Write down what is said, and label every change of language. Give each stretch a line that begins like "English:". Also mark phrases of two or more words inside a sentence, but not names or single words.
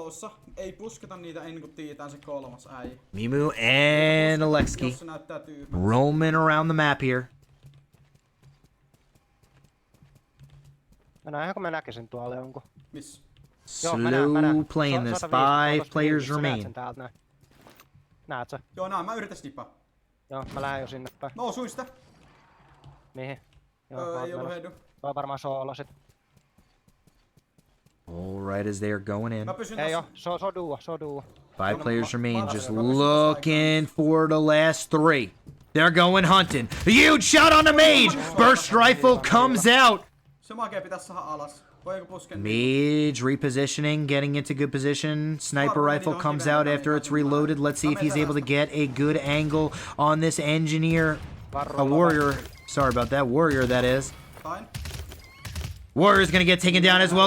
English: Mimu and Alexi roaming around the map here. Slow playing this. 5 players remain.
Finnish: Näetkö? Joo, näen. Mä yritän snipaa. Joo, mä lähden jo sinne päin. Mä osuin sitä. Mihin? Joo, ei ollut headu. Tuo on varmaan soolo sit.
English: Alright, as they are going in.
Finnish: Ei oo, se on duo.
English: 5 players remain, just looking for the last 3. They're going hunting. A huge shot on the mage! Burst rifle comes out!
Finnish: Se makee pitäis saada alas.
English: Mage repositioning, getting into good position. Sniper rifle comes out after it's reloaded. Let's see if he's able to get a good angle on this engineer. A warrior. Sorry about that. Warrior, that is. Warrior's gonna get taken down as well.